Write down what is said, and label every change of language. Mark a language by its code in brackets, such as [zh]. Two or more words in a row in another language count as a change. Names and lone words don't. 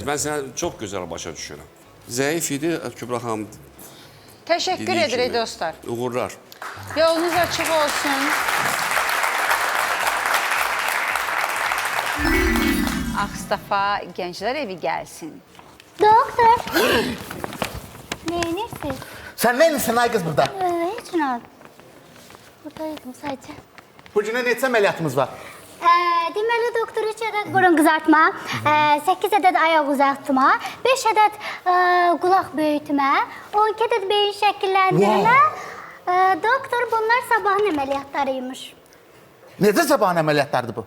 [az] Mən sənə çox gözəl başa düşürəm. Zəif idi Kübra xanım. Təşəkkür dediyi edirik kimi. dostlar. Uğurlar. Yolunuz açıq olsun. Ağstafa Gənclər Evi gəlsin. [tr] Doktor. Neyinirsiz? Sen neyinsin ay kız burada? Hiç ne? Buradaydım sadece. [az] Bu günə neçə əməliyyatımız var? Deməli doktor 3 ədəd burun qızartma, 8 ədəd ayaq uzatma, 5 ədəd qulaq böyütmə, 12 ədəd beyin şəkilləndirmə. Doktor bunlar sabahın əməliyyatlarıymış. Necə sabahın əməliyyatlardır bu?